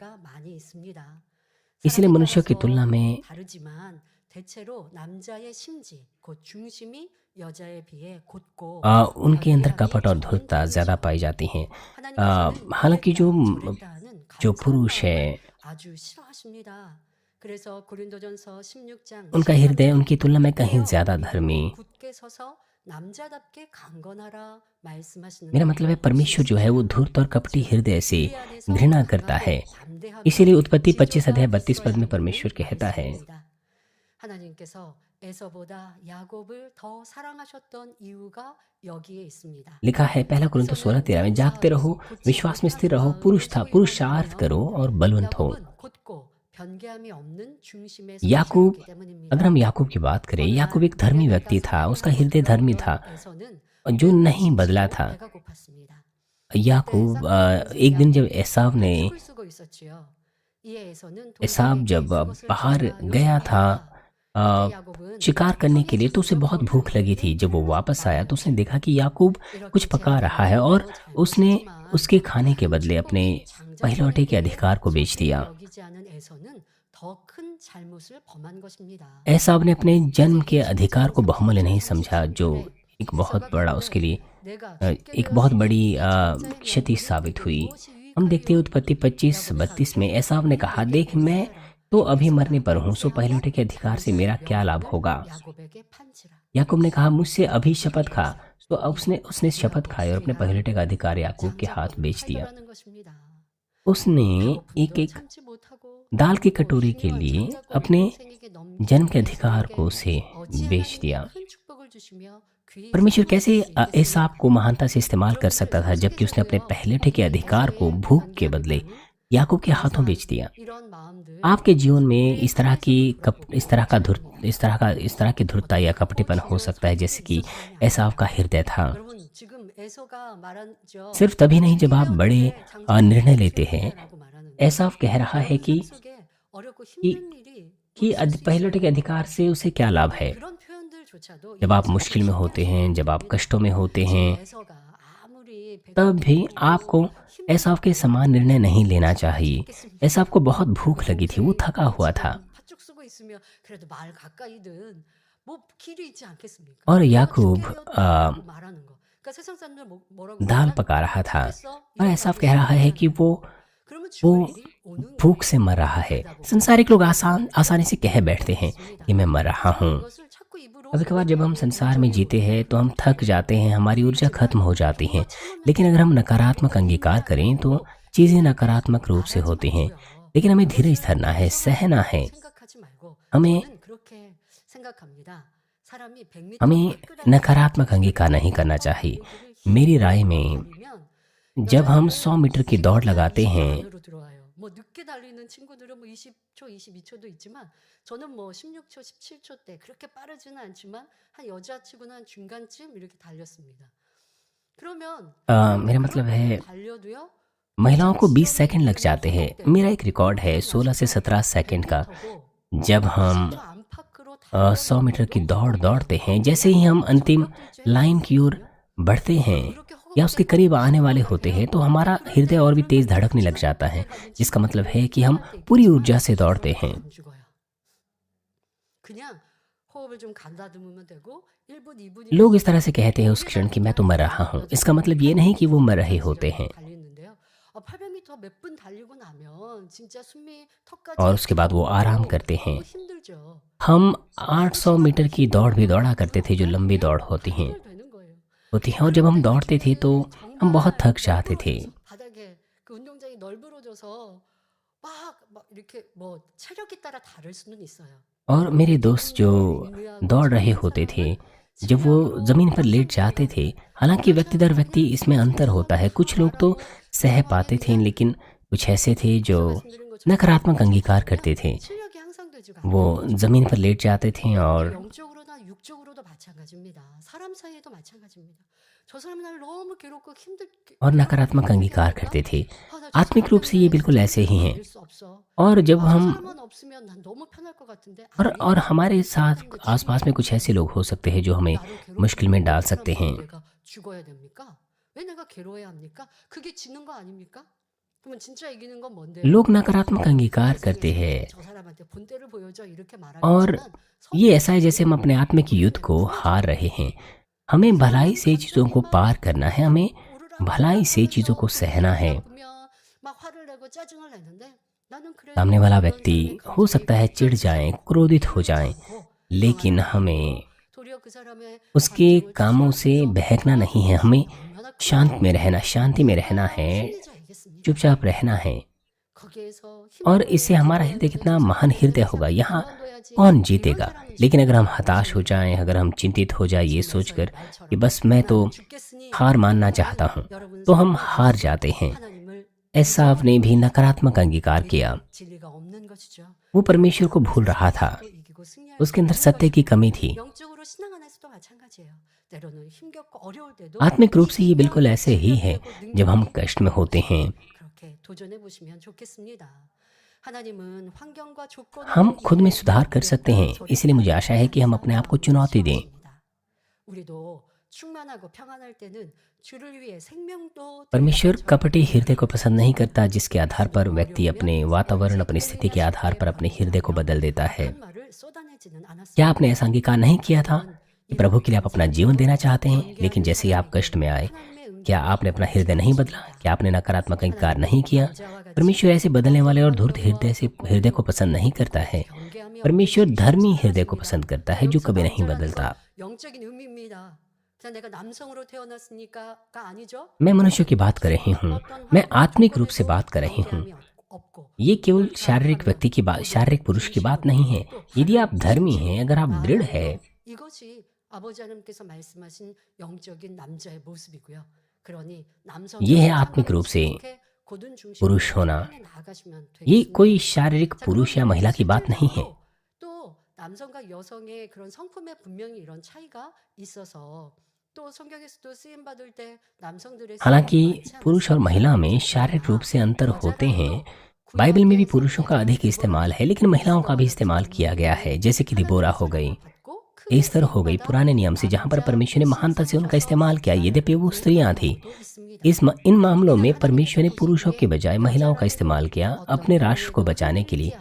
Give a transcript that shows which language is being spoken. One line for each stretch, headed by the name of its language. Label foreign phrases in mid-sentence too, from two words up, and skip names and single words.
Hindi: इसलिए मनुष्य की तुलना में उनके अंदर कपट और धूर्तता ज्यादा पाई जाती हैं। हालांकि जो पुरुष है उनका हृदय उनकी तुलना में कहीं ज्यादा धर्मी
Korean: 남자답게 강건하라 말씀하시는
Hindi: मेरा मतलब है
Korean: 거예요.
Hindi: परमेश्वर जो है वो धूर्त और कपटी हृदय से
Korean: 우리 안에서
Hindi: घृणा करता है।
Korean: 강하고 담대하며
Hindi: इसीलिए उत्पत्ति 25 अध्याय
Korean: 지도가
Hindi: 32 पद
Korean: 있어야
Hindi: में
Korean: 한다고
Hindi: परमेश्वर कहता है,
Korean: 말씀입니다. 하나님께서 에서보다 야곱을 더 사랑하셨던 이유가 여기에 있습니다.
Hindi: लिखा है पहला कुरिन्थियों 16:13 में, जागते रहो, विश्वास में स्थिर रहो, पुरुष था पुरुषार्थ करो और बलवंत हो।
Korean: 야곱은 곧고 변개함이 없는 중심의
Hindi: याकूब,
Korean: 성실이었기 때문입니다.
Hindi: अगर हम याकूब की बात करें, याकूब एक धर्मी व्यक्ति था, उसका हृदय धर्मी था
Korean: 에서는
Hindi: और जो नहीं बदला था।
Korean: 배가 고팠습니다.
Hindi: याकूब एक दिन जब एसाव ने
Korean: 죽을 쓰고 있었지요. 이에 에서는
Hindi: एसाव जब
Korean: 동생에게
Hindi: बाहर
Korean: 그것을
Hindi: गया
Korean: 요청합니다.
Hindi: था
Korean: 그때 야곱은
Hindi: शिकार करने के लिए, तो उसे बहुत भूख लगी थी। जब वो वापस आया तो उसने देखा कि याकूब कुछ पका रहा है और उसने उसके खाने के बदले अपने पहलौठे के अधिकार को बेच दिया।
Korean: 여기지 않은 에서는 더 큰 잘못을 범한 것입니다.
Hindi: एसाव ने अपने जन्म के अधिकार को बहुमूल्य नहीं समझा, जो एक बहुत बड़ा उसके लिए एक बहुत बड़ी क्षति साबित हुई। हम देखते हैं उत्पत्ति 25-32 में एसाव ने कहा, देख मैं तो अभी मरने पर हूँ, सो पहलौठे के अधिकार से मेरा क्या लाभ होगा।
Korean: 야곱에게 판치라.
Hindi: याकूब ने कहा, मुझसे अभी शपथ खा। तो अब उसने शपथ खाई और अपने पहलौठे का अधिकार याकूब के हाथ बेच दिया।
Korean: 팔려가는 것입니다.
Hindi: उसने एक एक
Korean: 참지 못하고
Hindi: दाल की कटोरी के लिए अपने जन्म के अधिकार को उसे बेच दिया।
Korean: 큰 축복을 주시며 귀히
Hindi: परमेश्वर कैसे एसाव को महानता से इस्तेमाल कर सकता था, जबकि उसने अपने पहलौठे के अधिकार को भूख के बदले याकूब के हाथों बेच दिया।
Korean: 이런 마음들
Hindi: आपके जीवन में इस तरह की धूर्तता या कपटीपन हो सकता है, जैसे कि एसाव का हृदय था।
Korean: 여러분 지금 에서가 말한죠.
Hindi: सिर्फ तभी नहीं जब आप बड़े निर्णय लेते हैं।
Korean: 라고 말하는
Hindi: एसाव कह रहा है कि
Korean: 속에 어렵고 힘든 일이
Hindi: पहलौठे के अधिकार से उसे क्या लाभ है।
Korean: 그런 표현들조차도
Hindi: जब आप मुश्किल में होते हैं, जब आप कष्टों में होते हैं,
Korean: 에서가 아무리
Hindi: तब भी आपको एसाव के समान निर्णय नहीं लेना चाहिए। एसाव को बहुत भूख लगी थी, वो थका हुआ था
Korean: 팥죽 쓰고 있으면 그래도 말 가까이든 뭐 길이 있지 않겠습니까?
Hindi: और
Korean: 내가
Hindi: याकूब
Korean: 죽게 되었다고 말하는 거. 그러니까 세상 사람들 뭐라고
Hindi: दाल
Korean: 그러냐?
Hindi: पका रहा था
Korean: 죽겠어?
Hindi: और
Korean: 이런
Hindi: एसाव
Korean: 말을
Hindi: कह रहा है कि वो
Korean: 그러면
Hindi: वो
Korean: 죽을 일이 오는
Hindi: भूख से मर रहा है। संसारिक लोग आसानी से कह बैठते हैं कि मैं मर रहा हूँ।
Korean: 것을 자꾸 입으로
Hindi: कभी कभार जब हम संसार में जीते हैं तो हम थक जाते हैं, हमारी ऊर्जा खत्म हो जाती है। लेकिन अगर हम नकारात्मक अंगीकार करें तो चीज़ें नकारात्मक रूप से होती हैं। लेकिन हमें धीरज धरना है, सहना है।
Korean: 생각하지 말고
Hindi: हमें
Korean: 저는 그렇게 생각합니다. 사람이 100m
Hindi: हमें नकारात्मक अंगीकार नहीं करना चाहिए। मेरी राय में जब हम 100 मीटर की दौड़ लगाते हैं
Korean: 안으로 들어와요. 뭐 늦게 달리는 친구들은 뭐 20초, 22초도 있지만 저는 뭐 16초, 17초 때 그렇게 빠르지는 않지만 한 여자치고는 한 중간쯤 이렇게 달렸습니다. 그러면
Hindi: मेरा मतलब है
Korean: 달려도요.
Hindi: महिलाओं को 20 सेकंड लग जाते हैं। मेरा एक रिकॉर्ड है 16 से 17 सेकंड का। जब हम 100 मीटर की दौड़ दौड़ते हैं, जैसे ही हम अंतिम लाइन की ओर बढ़ते हैं या उसके करीब आने वाले होते हैं, तो हमारा हृदय और भी तेज धड़कने लग जाता है, जिसका मतलब है कि हम पूरी ऊर्जा से दौड़ते हैं।
Korean: 그냥 호흡을 좀 가다듬으면 되고 1분, 2분
Hindi: लोग इस तरह से कहते हैं उस क्षण कि मैं तो मर रहा हूँ। इसका मतलब ये नहीं कि वो मर रहे होते हैं।
Korean: 800m 몇 분 달리고 나면 진짜 숨이 턱까지
Hindi: और उसके बाद वो आराम करते हैं।
Korean: 힘들죠.
Hindi: हम 800 मीटर की दौड़ भी दौड़ा करते थे, जो लंबी दौड़ होती हैं और जब हम दौड़ते थे तो हम बहुत थक जाते थे।
Korean: 바닥에 그 운동장이 널브러져서 막 이렇게 뭐 체력에 따라 다를 수는 있어요.
Hindi: और मेरे दोस्त जो दौड़ रहे होते थे, जब वो ज़मीन पर लेट जाते थे, हालांकि व्यक्ति दर व्यक्ति इसमें अंतर होता है। कुछ लोग तो सह पाते थे, लेकिन कुछ ऐसे थे जो नकारात्मक अंगीकार करते थे।
Korean: 실력이 항상 되지가
Hindi: वो ज़मीन पर लेट जाते थे और
Korean: 영적으로나 육적으로도 마찬가지입니다. 사람 사이에도 마찬가지입니다. 저 사람이 나를 너무 괴롭고 힘들게
Hindi: नकारात्मक अंगीकार करते थे।
Korean: 나
Hindi: आत्मिक रूप से ये बिल्कुल ऐसे ही हैं।
Korean: 수 없어.
Hindi: और जब हम
Korean: 사람만 없으면 난 너무 편할 것 같은데
Hindi: और हमारे साथ आसपास में कुछ ऐसे लोग हो सकते हैं जो हमें मुश्किल में डाल सकते हैं।
Korean: 내가 죽어야 됩니까? 왜 내가 괴로워야 합니까? 그게 지는 거 아닙니까? 그러면 진짜 이기는 건 뭔데요?
Hindi: लोग नकारात्मक अंगीकार करते हैं
Korean: 저 사람한테 본때를 보여줘 이렇게
Hindi: और
Korean: 말하지만
Hindi: ये ऐसा है जैसे हम अपने आत्मिक युद्ध को हार रहे हैं। हमें भलाई से चीज़ों को पार करना है, हमें भलाई से चीज़ों को सहना है।
Korean: 막 화를 내고 짜증을 내는데 나는 그래도
Hindi: सामने वाला व्यक्ति हो सकता है चिढ़ जाए, क्रोधित हो जाए, लेकिन हमें
Korean: 도리어 그 사람의
Hindi: उसके
Korean: 감정을
Hindi: कामों से
Korean: 추스르면서
Hindi: बहकना नहीं है,
Korean: 와,
Hindi: हमें
Korean: 이게 얼마나 큰
Hindi: शांत में रहना,
Korean: 마음이야.
Hindi: शांति में रहना
Korean: 누가
Hindi: है,
Korean: 승리자이겠습니까?
Hindi: चुपचाप रहना है।
Korean: 거기에서
Hindi: और
Korean: 힘으로
Hindi: इससे हमारा
Korean: 지도하는
Hindi: हृदय कितना
Korean: 왼손
Hindi: महान
Korean: 잡고
Hindi: हृदय
Korean: 있는
Hindi: होगा।
Korean: 이상
Hindi: यहाँ
Korean: 그만둬야지
Hindi: कौन
Korean: 이런
Hindi: जीतेगा?
Korean: 사람이
Hindi: लेकिन अगर हम
Korean: 쉽게
Hindi: हताश हो
Korean: 없습니다.
Hindi: जाएं, अगर हम चिंतित हो जाए ये
Korean: 지금
Hindi: सोचकर
Korean: 에서의
Hindi: कि
Korean: 말처럼
Hindi: बस मैं तो
Korean: 나는 죽겠으니
Hindi: हार मानना
Korean: 이렇게
Hindi: चाहता
Korean: 하는
Hindi: हूँ,
Korean: 여러분
Hindi: तो हम
Korean: 삶의
Hindi: हार
Korean: 모습은
Hindi: जाते हैं।
Korean: 하나님을
Hindi: एसाव ने भी
Korean: 잊어버린
Hindi: नकारात्मक अंगीकार किया।
Korean: 우리도 진리가 없는 것이죠.
Hindi: वो परमेश्वर को
Korean: 우리가
Hindi: भूल रहा था,
Korean: 세상에서도 이기고 승리할
Hindi: उसके
Korean: 수
Hindi: अंदर
Korean: 없는
Hindi: सत्य की
Korean: 것이고
Hindi: कमी थी।
Korean: 영적으로 신앙 안에서도 마찬가지예요. 때로는 힘겹고 어려울 때도
Hindi: आत्मिक रूप से ये बिल्कुल
Korean: 이기면
Hindi: ऐसे ही है।
Korean: 진력되고
Hindi: जब हम
Korean: 능력이
Hindi: कष्ट में होते हैं,
Korean: 그렇게 도전해 보시면 좋겠습니다. 하나님은 환경과 조건으로
Hindi: हम खुद में
Korean: 이기게
Hindi: सुधार कर सकते हैं।
Korean: 만들었다.
Hindi: इसलिए मुझे आशा है कि हम अपने आप को चुनौती दें।
Korean: 우리도 충만하고 평안할 때는 주를 위해 생명도
Hindi: परमेश्वर कपटी हृदय को पसंद नहीं करता, जिसके आधार पर व्यक्ति अपने वातावरण, अपनी स्थिति के आधार पर अपने हृदय को बदल देता है।
Korean: 한 말을 쏟아내지는 않았습니다.
Hindi: क्या आपने ऐसा अंगीकार नहीं किया था कि प्रभु के लिए आप अपना जीवन देना चाहते हैं, लेकिन जैसे ही आप कष्ट में आए, क्या आपने अपना हृदय नहीं बदला? क्या आपने नकारात्मक अंगीकार नहीं किया? परमेश्वर ऐसे बदलने वाले और धूर्त हृदय को पसंद नहीं करता है। परमेश्वर धर्मी हृदय को पसंद करता है, जो कभी नहीं बदलता।
Korean: 영적인 의미입니다. 그냥 내가 남성으로 태어났으니까가 아니죠.
Hindi: मैं मनुष्य की बात कर रही हूँ, मैं आत्मिक रूप से बात कर रही हूँ। ये केवल शारीरिक व्यक्ति की बात, शारीरिक पुरुष की बात नहीं है। यदि आप धर्मी हैं, अगर आप दृढ़ है,
Korean: 이것이 아버지 하나님께서 말씀하신 영적인 남자의 모습이고요. 그러니
Hindi: ये है आत्मिक रूप से पुरुष होना। ये कोई शारीरिक पुरुष या महिला की बात नहीं है।
Korean: 또 남성과 여성의 그런 성품에 분명히 이런 차이가 있어서 또 성경에서도 쓰임 받을 때 남성들의
Hindi: हालांकि पुरुष और महिला में शारीरिक रूप से अंतर होते हैं। बाइबल में भी पुरुषों का अधिक इस्तेमाल है, लेकिन महिलाओं का भी इस्तेमाल किया गया है, जैसे कि दिबोरा हो गई, एस्तर हो गई, पुराने नियम से, जहाँ पर परमेश्वर ने महानता से उनका इस्तेमाल किया, यद्यपि वो स्त्रियां थी। इन मामलों में परमेश्वर ने पुरुषों के बजाय महिलाओं का इस्तेमाल किया अपने राष्ट्र को बचाने के लिए।